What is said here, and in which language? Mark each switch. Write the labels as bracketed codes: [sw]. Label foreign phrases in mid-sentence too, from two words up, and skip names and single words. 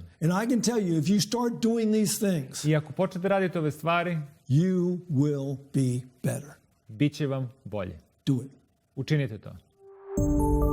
[en] And I can tell you, if you start doing these things, [sr] I ako počnete raditi ove stvari, [en] you will be better. [sr] biće vam bolje. [en] Do it. [sr] Učinite to.